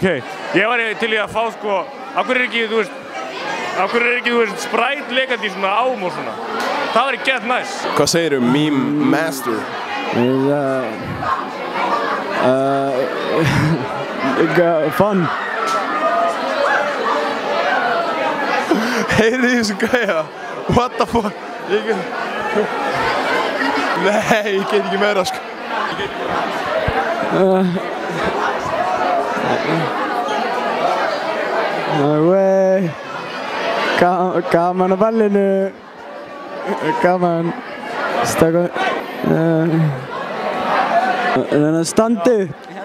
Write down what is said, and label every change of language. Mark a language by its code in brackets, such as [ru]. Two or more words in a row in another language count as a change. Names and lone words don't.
[is] Ég var til í að fá, sko, af hverju er ekki, þú veist, Sprite lekandi í svona ám og svona. Það var ekki gett næs. Hvað segirðu, [en] meme master? [is] Fun. Heyrðu í þessu gæja. [en] What the fuck? [is] Nei, ég get ekki meira, sko. [en] No way. [is] Gaman á ballinu. Gaman. Stakka. Þannig að standa upp.